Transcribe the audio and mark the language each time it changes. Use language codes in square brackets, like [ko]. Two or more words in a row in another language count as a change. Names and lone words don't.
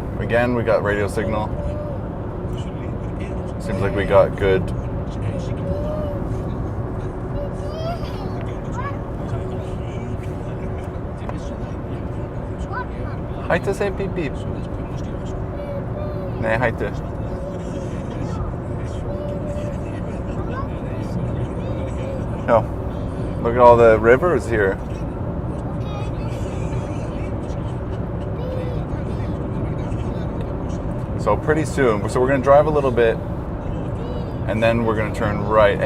[en] Again, we got radio signal. Seems like we got good. [is] Hættu að segja bíp bíp. Nei, hættu. [en] Oh, look at all the rivers here. So pretty soon, so we're gonna drive a little bit and then we're gonna turn right.